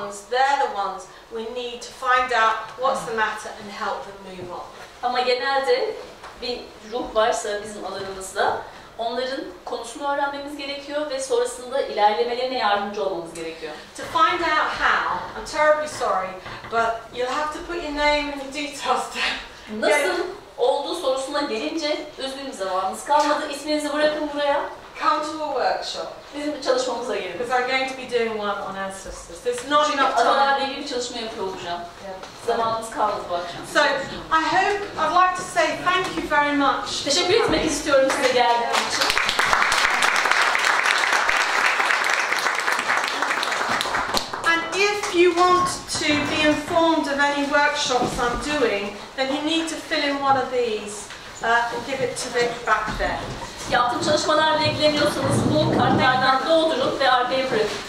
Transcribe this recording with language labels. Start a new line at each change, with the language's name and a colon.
English: They're the ones we need to find out what's the matter and help them move on.
Turkish: Ama genelde bir ruh varsa bizim alanımızda onların konusunu öğrenmemiz gerekiyor ve sonrasında ilerlemelerine yardımcı olmamız gerekiyor.
English: To find out how, I'm terribly sorry, but you'll have to put your name and your details down.
Turkish: Nasıl olduğu sorusuna gelince üzgünüm, zamanımız kalmadı. İsminizi bırakın buraya.
English: Come to a workshop.
Turkish: Bizim çalışmamıza gelin.
English: Because I'm going to be doing one on ancestors. There's not
Turkish: Çünkü
English: enough time.
Turkish: atalarla ilgili bir çalışma yapıyor olacağım. Zamanımız kalmadı bu akşam.
English: So, I'd like to say thank you very much.
Turkish: Teşekkür etmek istiyorum size geldiğiniz için.
English: And if you want to be informed of any workshops I'm doing, then you need to fill in one of these and give it to Vic back there.
Turkish: Yaptığım çalışmalarla ilgileniyorsanız bu kartlardan doldurun ve arkaya bırakın.